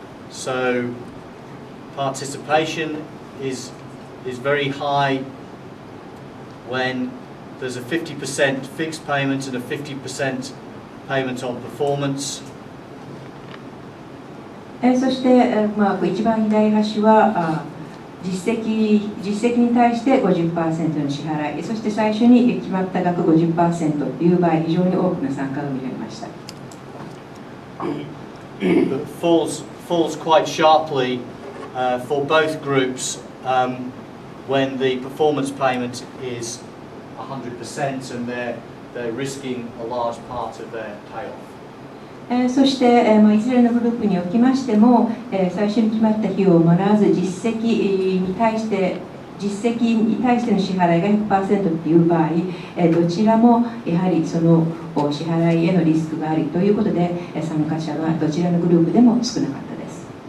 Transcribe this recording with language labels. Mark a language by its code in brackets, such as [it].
[en] So participation is very high when there's a 50% fixed payment and a 50% payment on performance. [ja] そして、一番左端は実績に対して 50% の支払い、そして最初に決まった額 50% という場合、非常に多くの参加が見られました。 [en] But falls quite sharply for both groups when the performance payment is 100% and they're risking a large part of their payoff. [ja] そして、いずれのグループにおきましても、最初に決まった費用をもらわず実績に対しての支払いが 100% という場合、どちらもやはりその支払いへのリスクがあるということで、参加者はどちらのグループでも少なかったです。